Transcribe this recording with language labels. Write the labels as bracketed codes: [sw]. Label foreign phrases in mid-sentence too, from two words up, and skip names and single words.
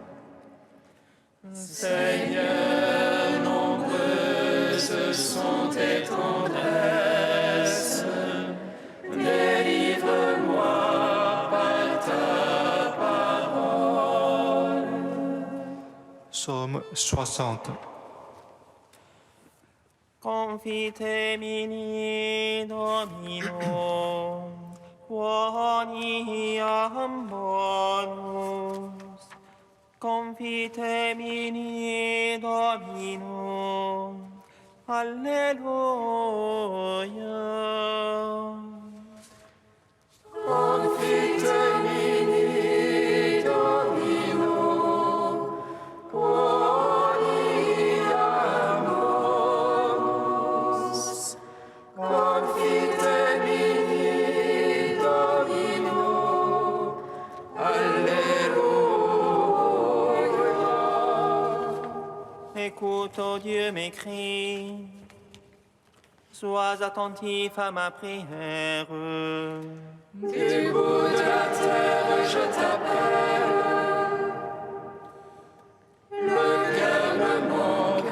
[fr] Seigneur, nombreuses sont tes tendresses. Délivre-moi par ta parole. Psaume 60. [la] Confite mini Domino, quoniam bonus. Confite mini Domino, Alleluia. Confite mini Domino, quoniam bonus. Confite mini Domino, Alleluia. [fr] Écoute, ô Dieu, mes cris. Sois attentif à ma prière. Du bout de la terre, je t'appelle. Le cœur me manque.